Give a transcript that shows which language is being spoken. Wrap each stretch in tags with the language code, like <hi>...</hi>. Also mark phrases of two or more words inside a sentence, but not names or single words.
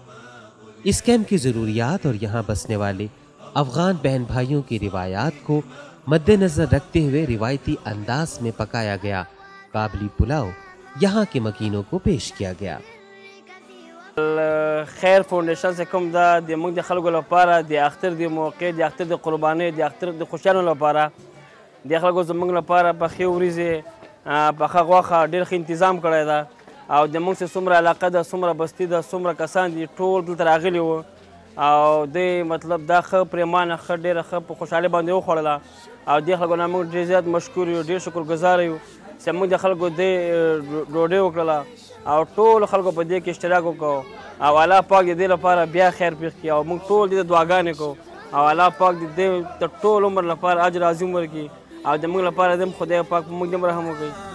<ur>اس کیمپ کی ضروریات اور یہاں بسنے والے افغان بہن بھائیوں کی روایات کو مدنظر رکھتے ہوئے روایتی انداز میں پکایا گیا کابلی پلاؤ یہاں کے مکینوں کو پیش کیا گیا.</ur> <ps>خیر فاونډیشن څخه کوم دا د موږ د خلکو لپاره د اختر د موقع د اختر د قربانۍ د اختر د خوشالو لپاره د خلکو زموږ لپاره پخې وریځې پخه غوښه ډېر ښه تنظیم کړی ده او د موږ سره څومره علاقه ده څومره بستي ده څومره کسان دي ټول دلته راغلي وو او د مطلب دا ښه پریمانه ښه ډېره ښه په خوشحالۍ باندې وخوړله او دې خلکو نه موږ ډېر زیات مشکور یو ډېر شکرګزاره یو چې موږ د خلکو دې ډوډۍ وکړله او ټول خلکو په دې کې اشتراک وکړو او الله پاک د دې لپاره بیا خیر پېښ کړي او موږ ټول دې ته دعاګانې کوو او الله پاک د دې د ټول عمر لپاره اجر عظیم ورکړي او د موږ لپاره د خدای پاک په موږ هم رحم وکړي.</ps>